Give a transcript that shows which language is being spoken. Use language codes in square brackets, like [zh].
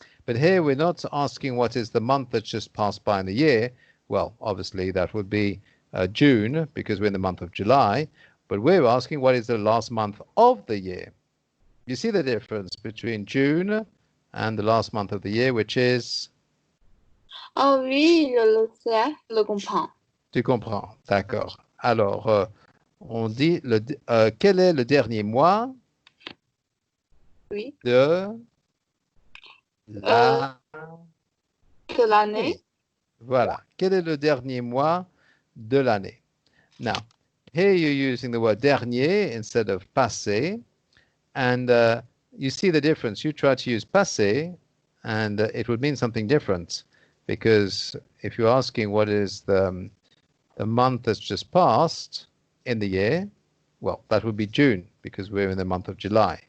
[en] But here we're not asking what is the month that's just passed by in the year. Well, obviously that would be June, because we're in the month of July, but we're asking what is the last month of the year. You see the difference between June and the last month of the year, which is? [fr] Oh oui, je le sais, je le comprends. Tu comprends, d'accord. Alors, on dit quel est le dernier mois Oui. de l'année? Voilà. Quel est le dernier mois de l'année? [en] Now, here you're using the word dernier instead of passé, and you see the difference. You try to use passé, and it would mean something different, because if you're asking what is the month that's just passed in the year, well, that would be June, because we're in the month of July.